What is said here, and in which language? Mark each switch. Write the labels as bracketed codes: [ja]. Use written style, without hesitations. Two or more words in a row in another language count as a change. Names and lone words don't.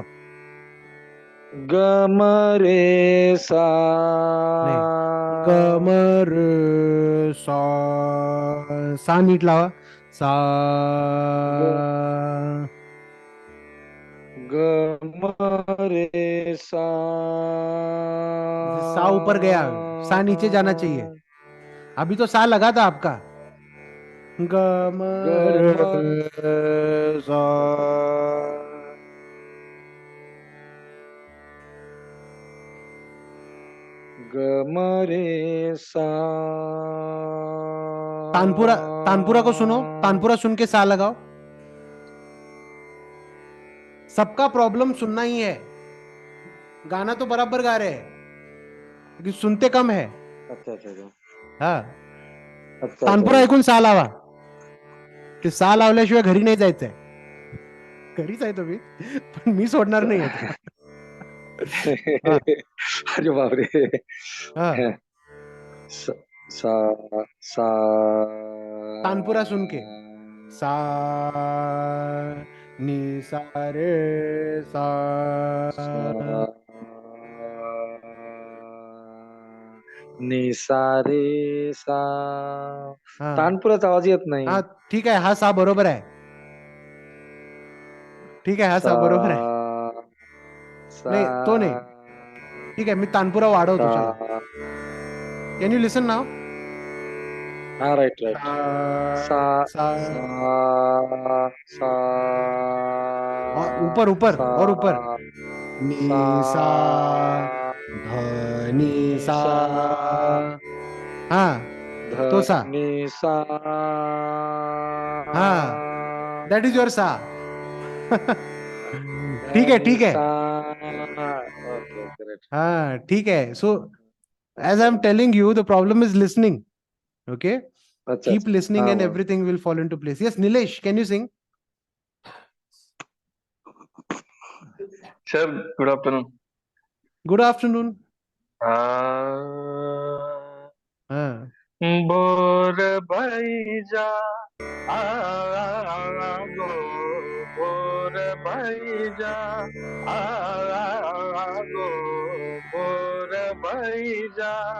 [hi] ग म रे सा, [mr] नाही, ग म र सा. सा नीट लावा. सा, ग म रे सा. [hi] जैसे सा ऊपर गया, सा नीचे जाना चाहिए. अभी तो सा लगा था आपका. ग म ग र म सा. ग म रे सा. तानपुरा, तानपुरा को सुनो, तानपुरा सुन के सा लगाओ. सबका प्रॉब्लम सुनना ही है. गाना तो बराबर गा रहे हैं, लेकिन सुनते कम है. अच्छा अच्छा अच्छा हा, अच्छा [mr] तानपुरा ऐकून सा लावा. ते सा लावल्याशिवाय घरी नाही जायचंय. घरीच आहे तुम्ही, पण मी सोडणार नाही आहे. हा, अरे बापरे. हा. सा सा सा. [hi] तानपुरा सुन के. सा नी सा रे सा. नि सा रे सा. हा [mr] तानपुराचा आवाज येत नाही. हा, ठीक आहे. हा सा बरोबर आहे. ठीक आहे, हा सा बरोबर आहे. सा नाही, तो नाही. ठीक आहे, मी तानपुरा वाढवतो. चला, सा. [en] can you listen now. हा right right. [hi] सा सा, सा सा. और ऊपर ऊपर सा और ऊपर. नी सा, ध नी नि सा. सा, हा, ध तो सा. नि सा. हा, [en] that is your सा. [hi] ठीक है, नि ठीक है. [en] सा. okay okay right. [hi] हाँ, ठीक है. [en] So, as I'm telling you, the problem is listening. Okay? [hi] अच्छा [en] Keep [hi] अच्छा. [en] listening [mr] हा [en] and [mr] बरोबर. [en] everything will fall into place. Yes, Nilesh, can you sing? Sir, good afternoon. Good afternoon. Ah, [hi] हाँ, बोर भई जा, गो, बोर भई जा, गो, बोर भई जा.